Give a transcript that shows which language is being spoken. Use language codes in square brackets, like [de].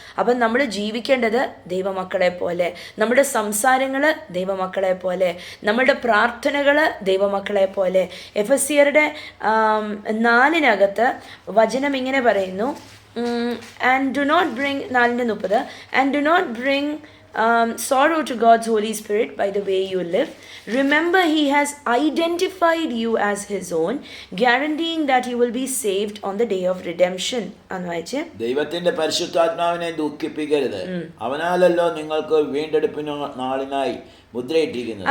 [ml] അപ്പം നമ്മൾ ജീവിക്കേണ്ടത് ദൈവമക്കളെ പോലെ, നമ്മുടെ സംസാരങ്ങൾ ദൈവമക്കളെ പോലെ, നമ്മുടെ പ്രാർത്ഥനകൾ ദൈവമക്കളെ പോലെ. എഫെസ്യരുടെ 4 വചനം ഇങ്ങനെ പറയുന്നു, [en] And do not bring 4:30 and do not bring sorrow to God's Holy Spirit by the way you live. Remember, He has identified you as His own, guaranteeing that you will be saved on the day of redemption. [ml] അന്നുവെച്ച് ദൈവത്തിന്റെ പരിശുദ്ധാത്മാവിനെ ദുഃഖിപ്പിക്കരുത്, അവനാലല്ലോ നിങ്ങൾക്ക് വീണ്ടെടുപ്പിന് നാളിനായി മുദ്രയിട്ടിരിക്കുന്നത്.